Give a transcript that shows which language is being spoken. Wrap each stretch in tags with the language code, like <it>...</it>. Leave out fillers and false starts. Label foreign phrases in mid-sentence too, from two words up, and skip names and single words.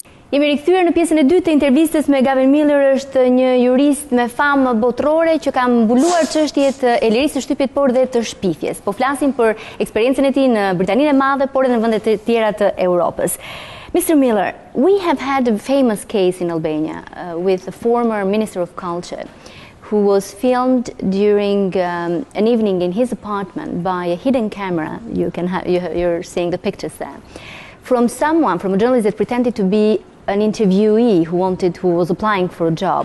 <sq>Jemi rikthyer në pjesën e dytë të intervistës me Gavin Miller, është një jurist me famë botërore që ka mbuluar çështjet e lirisë së shtypit por dhe të shpifjes. Po flasim për eksperiencën e tij në Britaninë e Madhe por edhe në vende të tjera të Europës.</sq> <en>Mr. Miller, we have had a famous case in Albania with a former Minister of Culture who was filmed during an evening in his apartment by a hidden camera. You're seeing the pictures there. From a journalist that pretended to be an interviewee who was applying for a job.</en>